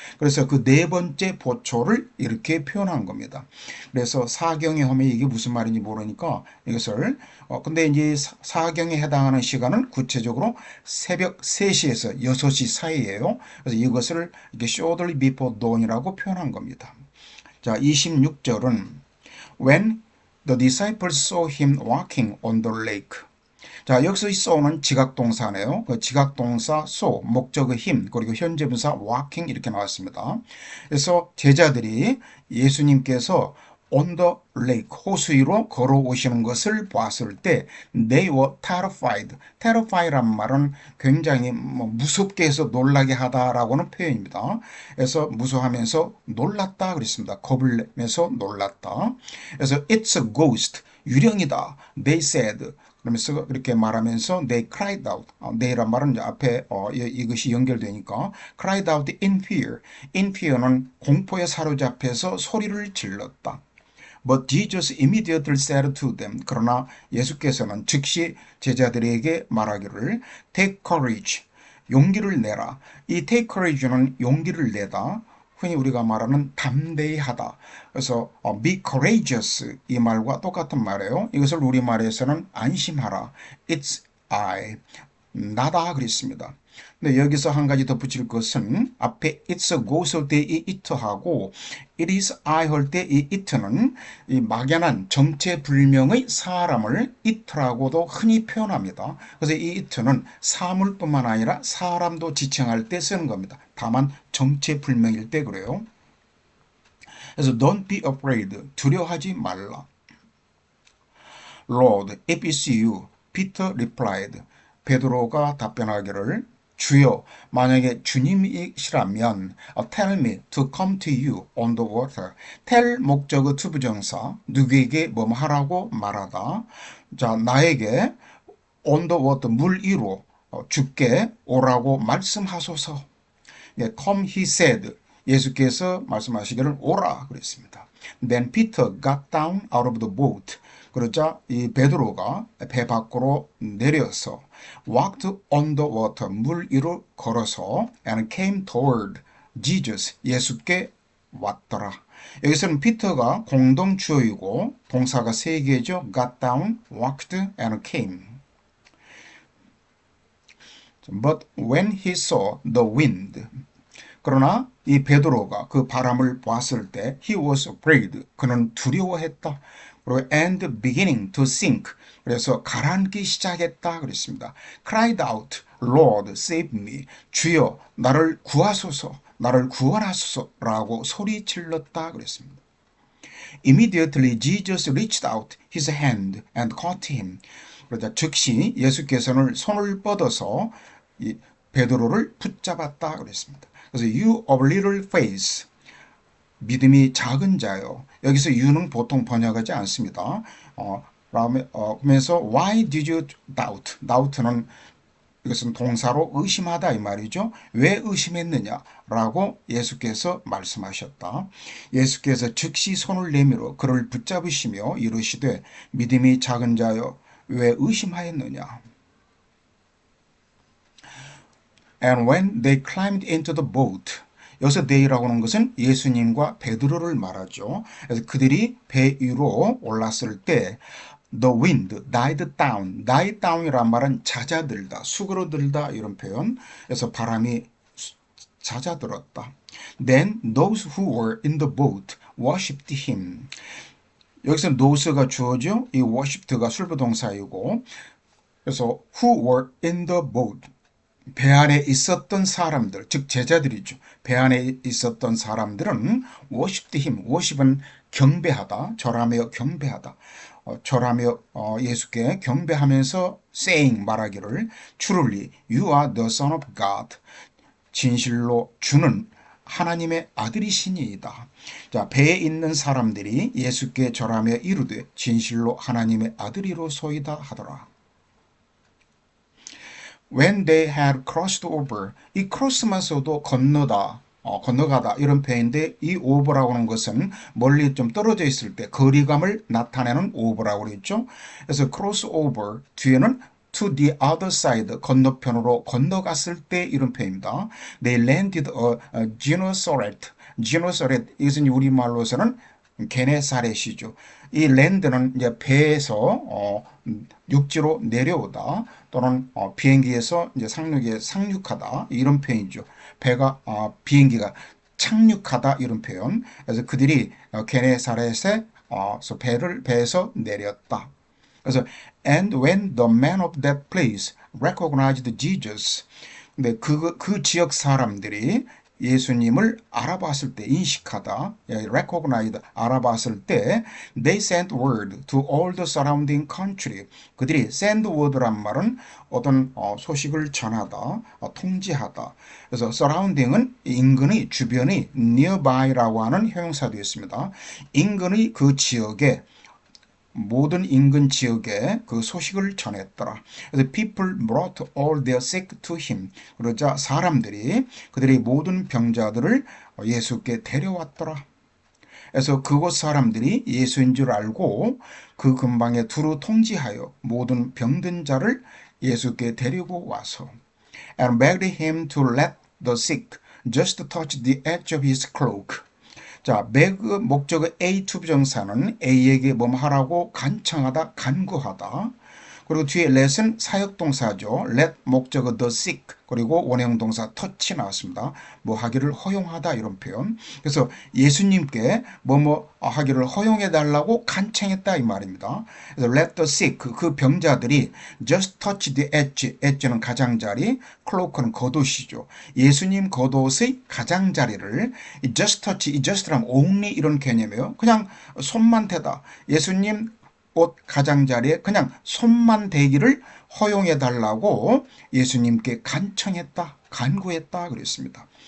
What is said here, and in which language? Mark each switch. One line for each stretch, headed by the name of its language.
Korean: 그래서 그 네 번째 보초를 이렇게 표현한 겁니다. 그래서 사경에 하면 이게 무슨 말인지 모르니까 이것을 근데 이제 사경에 해당하는 시간은 구체적으로 새벽 3시에서 6시 사이예요. 그래서 이것을 이렇게
English: shortly before dawn
Korean: 이라고 표현한 겁니다.
English: 자, 26절은 When the disciples saw him walking on the lake.
Korean: 자, 여기서 이 saw는 지각동사네요. 그 지각동사 saw, 목적의 힘, 그리고 현재분사 walking 이렇게 나왔습니다. 그래서 제자들이 예수님께서 on the lake, 호수 위로 걸어오시는 것을 봤을 때
English: they were terrified.
Korean: terrified란 말은 굉장히 무섭게 해서 놀라게 하다라고는 표현입니다. 그래서 무서워하면서 놀랐다 그랬습니다. 겁을 내면서 놀랐다.
English: 그래서 it's a ghost, 유령이다. they said.
Korean: 그러면서 그렇게 말하면서 they cried out. they란 말은 이제 앞에 이것이 연결되니까
English: cried out in fear.
Korean: in fear는 공포에 사로잡혀서 소리를 질렀다.
English: But Jesus immediately said to them.
Korean: 그러나 예수께서는 즉시 제자들에게 말하기를
English: take courage,
Korean: 용기를 내라. 이 take courage는 용기를 내다, 흔히 우리가 말하는 담대히 하다. 그래서 be courageous 이 말과 똑같은 말이에요. 이것을 우리말에서는 안심하라.
English: It's I.
Korean: 나다 그랬습니다. 근데 여기서 한 가지 덧붙일 것은 앞에 it's goes 할 때 이 it하고 it is I 할 때 이 it는 이 막연한 정체불명의 사람을 it라고도 흔히 표현합니다. 그래서 이 it는 사물뿐만 아니라 사람도 지칭할 때 쓰는 겁니다. 다만 정체불명일 때 그래요. 그래서
English: don't be afraid,
Korean: 두려워하지 말라.
English: Lord, if it's you, Peter replied.
Korean: 베드로가 답변하기를 주여, 만약에 주님이시라면
English: tell me to come to you on the water.
Korean: tell 목적어 투부정사 누구에게 뭐뭐 하라고 말하다. 자, 나에게 on the water 물 위로 주께 오라고 말씀하소서.
English: 네, come he said.
Korean: 예수께서 말씀하시기를 오라 그랬습니다.
English: Then Peter got down out of the boat.
Korean: 그러자 이 베드로가 배 밖으로 내려서
English: walked on the water
Korean: 물 위로 걸어서
English: and came toward Jesus
Korean: 예수께 왔더라. 여기서는 피터가 공동 주어이고 동사가 세 개죠.
English: got down, walked, and came. But when he saw the wind
Korean: 그러나 이 베드로가 그 바람을 봤을 때
English: he was afraid.
Korean: 그는 두려워했다.
English: 그리고 and beginning to sink.
Korean: 그래서 가라앉기 시작했다 그랬습니다.
English: cried out, Lord, save me.
Korean: 주여, 나를 구하소서, 나를 구원하소서라고 소리 질렀다 그랬습니다.
English: Immediately Jesus reached out his hand and caught him.
Korean: 그러자 즉시 예수께서는 손을 뻗어서 이 베드로를 붙잡았다 그랬습니다. 그래서
English: you of little faith,
Korean: 믿음이 작은 자요. 여기서 you는 보통 번역하지 않습니다.
English: 그러면서 why did you doubt?
Korean: doubt는 이것은 동사로 의심하다 이 말이죠. 왜 의심했느냐라고 예수께서 말씀하셨다. 예수께서 즉시 손을 내밀어 그를 붙잡으시며 이르시되 믿음이 작은 자요 왜 의심하였느냐.
English: And when they climbed into the boat,
Korean: 여기서 they라고 하는 것은 예수님과 베드로를 말하죠. 그래서 그들이 배 위로 올랐을 때
English: the wind died down.
Korean: die down이란 말은 잦아들다, 수그러들다 이런 표현. 그래서 바람이 잦아들었다.
English: Then those who were in the boat worshipped him.
Korean: 여기서 nose가 주어죠. 이 worship가 술부동사이고 그래서 who were in the boat 배 안에 있었던 사람들, 즉 제자들이죠. 배 안에 있었던 사람들은 worshiped him. worship은 경배하다, 절하며 경배하다. 절하며 예수께 경배하면서 saying 말하기를
English: truly you are the son of God.
Korean: 진실로 주는 하나님의 아들이시니이다. 자, 배에 있는 사람들이 예수께 절하며 이르되 진실로 하나님의 아들이로소이다 하더라.
English: When they had crossed over,
Korean: 이 cross만서도 건너다, 건너가다 이런 표현인데 이 over라고 하는 것은 멀리 좀 떨어져 있을 때 거리감을 나타내는 over라고 그랬죠. 그래서 cross over 뒤에는
English: to the other side
Korean: 건너편으로 건너갔을 때 이런 표현입니다.
English: They landed a Gennesaret.
Korean: Gennesaret 이것은 우리말로서는 게네사렛이죠. 이 랜드는 이제 배에서 육지로 내려오다 또는 비행기에서 이제 상륙에 상륙하다 이런 표현이죠. 배가 비행기가 착륙하다 이런 표현. 그래서 그들이 게네사렛에 배에서 내렸다.
English: 그래서 and when the man of that place recognized Jesus.
Korean: 근데 그 지역 사람들이 예수님을 알아봤을 때 인식하다, recognize 알아봤을 때
English: they sent word to all the surrounding country.
Korean: 그들이 send word란 말은 어떤 소식을 전하다, 통지하다. 그래서 surrounding은 인근의 주변의 nearby라고 하는 형용사도 있습니다. 인근의 그 지역에 모든 인근 지역에 그 소식을 전했더라.
English: 그래서 people brought all their sick to him.
Korean: 그러자 사람들이 그들의 모든 병자들을 예수께 데려왔더라. 그래서 그곳 사람들이 예수인 줄 알고 그 근방에 두루 통지하여 모든 병든 자를 예수께 데리고 와서
English: and begged him to let the sick just touch the edge of his cloak.
Korean: 자, beg 목적의 A 투부정사는 A에게 뭐뭐 하라고 간청하다, 간구하다. 그리고 뒤에 let은 사역동사죠. let 목적어 the sick 그리고 원형동사 touch 나왔습니다. 뭐 하기를 허용하다 이런 표현. 그래서 예수님께 뭐뭐 하기를 허용해 달라고 간청했다 이 말입니다. 그래서 let the sick 그 병자들이 just touch the edge는 가장자리, cloak는 겉옷이죠. 예수님 겉옷의 가장자리를 just touch, 이 just라면 only 이런 개념이에요. 그냥 손만 대다. 예수님 옷 가장자리에 그냥 손만 대기를 허용해 달라고 예수님께 간청했다, 간구했다 그랬습니다.